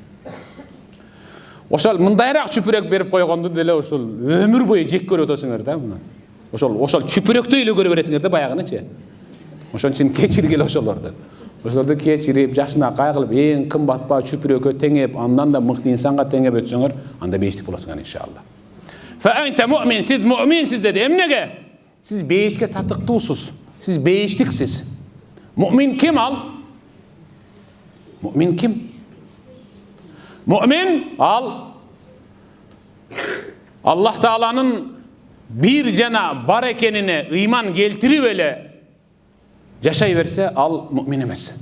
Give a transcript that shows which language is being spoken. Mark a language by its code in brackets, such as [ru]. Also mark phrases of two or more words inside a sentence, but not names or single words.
[ky] Ошол мындайраак чүпүрөк берип койгонду деле ушул өмүр бою жек көрүп отосуңар да муну. Ошол чүпүрөктү эле көрө бересиңер да баягынычы. Ошон үчүн кечиргиле ошолорду. Ошолорду кечирип, жашына кайгылып, эң кымбат баа чүпүрөккө теңеп, андан да мыкты инсанга теңеп өтсөңөр, анда бейиштик болосуңар иншалла. [ar] فأنت مؤمن, [ky] сиз муъминсиз деди. Эмнеге? Сиз бейишке татыктуусуз. Сиз бейиштиксиз. Муъмин ким ал? Муъмин ким? Муъмин ал Аллах Тааланын бир жана бар экенине ыйман келтирип эле жашай берсе, ал муъмин эмес.